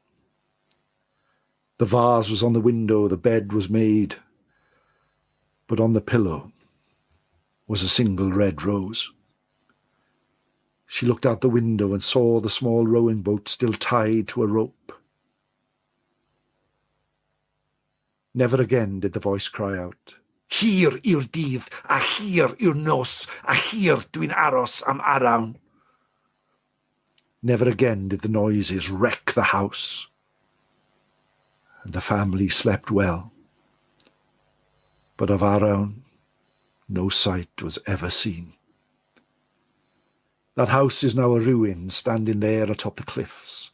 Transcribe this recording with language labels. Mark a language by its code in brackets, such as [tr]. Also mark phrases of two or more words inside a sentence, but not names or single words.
[en] The vase was on the window, the bed was made, but on the pillow was a single red rose. She looked out the window and saw the small rowing boat still tied to a rope. Never again did the voice cry out, [cy] Hir yw'r dydd, a hir yw'r nos, a hir dwi'n aros am arawn. [en] Never again did the noises wreck the house. And the family slept well. But of Arawn, no sight was ever seen. That house is now a ruin, standing there atop the cliffs.